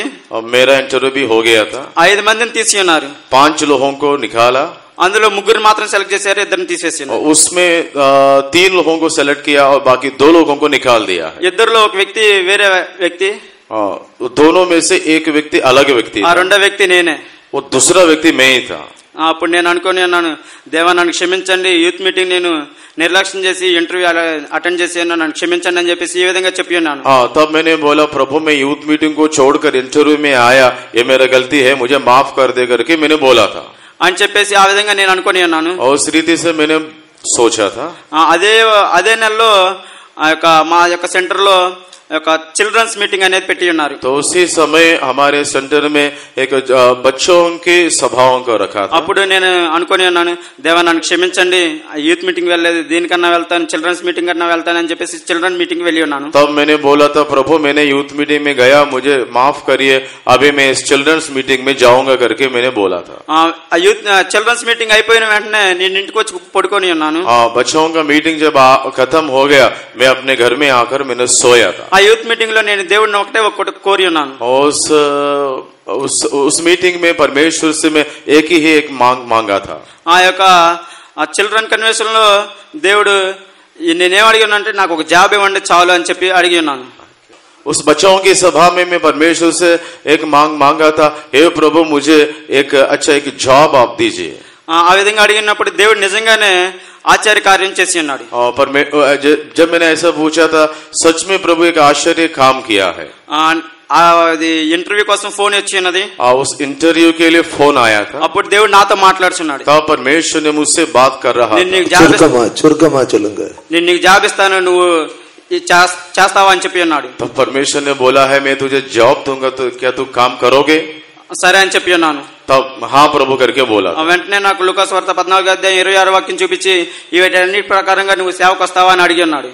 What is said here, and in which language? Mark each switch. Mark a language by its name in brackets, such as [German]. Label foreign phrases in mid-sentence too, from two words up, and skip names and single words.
[Hindi] और मेरा इंटरव्यू भी हो गया था. [Telugu] 5 మందిని తీసి ఉన్నారు. [Hindi] 5 लोगों को निकाला. [Telugu] అందులో 3 మాత్రం సెలెక్ట్ చేశారు, 2 తీసేసి ఉన్నారు. [Hindi] उसमें 3 लोगों को सेलेक्ट किया और बाकी 2 लोगों को निकाल दिया है. [Telugu] ఇద్దరులో ఒక వ్యక్తి వేరే వ్యక్తి, [Hindi] दोनों में से एक व्यक्ति अलग व्यक्ति, [Telugu] ఆ రెండో వ్యక్తి నేనే. [Hindi] वो दूसरा व्यक्ति मैं ही था. [Telugu] అప్పుడు నేను అనుకుని అన్నాను, దేవా నన్ను క్షమించండి, [English] youth meeting [Telugu] నేను నిర్లక్ష్యం చేసి ఇంటర్వ్యూ అటెండ్ చేసి నన్ను క్షమించండి అని చెప్పేసి ఈ విధంగా చెప్పి ఉన్నాను. [Hindi] तब मैंने बोला प्रभु मैं [English] youth meeting [Hindi] को छोड़कर इंटरव्यू में आया, ये मेरा गलती है, मुझे माफ कर दे करके मैंने बोला था [Telugu] అని చెప్పేసి ఆ విధంగా నేను అనుకుని ఉన్నాను. [Hindi] और उस रीति से मैंने सोचा था. [Telugu] అదే నెలలో మా యొక్క సెంటర్ లో [English] childrens meeting [Telugu] అనేది పెట్టి ఉన్నారు. [Hindi] तो उसी समय हमारे सेंटर में एक बच्चों की सभाओं को रखा था. [Telugu] అప్పుడు నేను అనుకొని ఉన్నాను, దేవా నన్ను క్షమించండి, [English] youth meeting [Telugu] వెళ్ళలేదు, దీనికన్నా వెళ్తాను, [English] childrens meeting [Telugu] కన్నా వెళ్తాను అని చెప్పేసి [English] children meeting [Telugu] వెళ్ళి ఉన్నాను. [Hindi] तब मैंने बोला था प्रभु मैंने [English] youth meeting [Hindi] में गया, मुझे माफ करिए, अभी मैं इस [English] childrens meeting [Hindi] में जाऊंगा करके मैंने बोला था. [English] youth childrens meeting [Telugu] అయిపోయిన వెంటనే నేను ఇంటికి వచ్చి పడుకొని ఉన్నాను. [Hindi] बच्चों का मीटिंग जब खत्म हो गया मैं अपने घर में आकर मैंने सोया था. [Telugu] ఆ [English] youth meeting [Telugu] లో నేను దేవుడిని ఒకటి కోరి ఉన్నాను. [Hindi] उस मीटिंग में परमेश्वर से मैं एक ही मांगा था. [Telugu] ఆ యొక్క [English] children convention [Telugu] లో దేవుడు నేనేం అడిగి ఉన్నానంటే నాకు ఒక జాబ్ ఇవ్వండి చాలు అని చెప్పి అడిగి ఉన్నాను. [Hindi] उस बच्चों की सभा में मैं परमेश्वर से एक मांगा था, हे प्रभु मुझे एक जॉब आप दीजिए. [Telugu] ఆ విధంగా అడిగినప్పుడు దేవుడు నిజంగానే ఆశ్చర్య కార్యం చేసి ఉన్నాడు. [Hindi] जब मैंने ऐसा पूछा था सच में प्रभु एक आश्चर्य काम किया है. [Telugu] అది ఇంటర్వ్యూ కోసం ఫోన్ వచ్చి ఉన్నది. [Hindi] उस इंटरव्यू के लिए फोन आया था. [Telugu] అప్పుడు దేవుడు నాతో మాట్లాడుతున్నాడు. [Hindi] तब परमेश्वर ने मुझसे बात कर रहा था. [Telugu] నేను నీకు జాబ్ ఇస్తాను, నువ్వు చేస్తావా అని చెప్పి అన్నాడు. [Hindi] तब परमेश्वर ने बोला है मैं तुझे जॉब दूंगा, तो क्या तू काम करोगे? [Telugu] సరే అని చెప్పి అన్నాను. [Hindi] तब हाँ प्रभु करके बोला. [Telugu] వెంటనే నాకు లూకాసు వార్త 14:26 చూపించి వీటన్నిటి ప్రకారంగా నువ్వు సేవకు వస్తావా అని అడిగి ఉన్నాడు.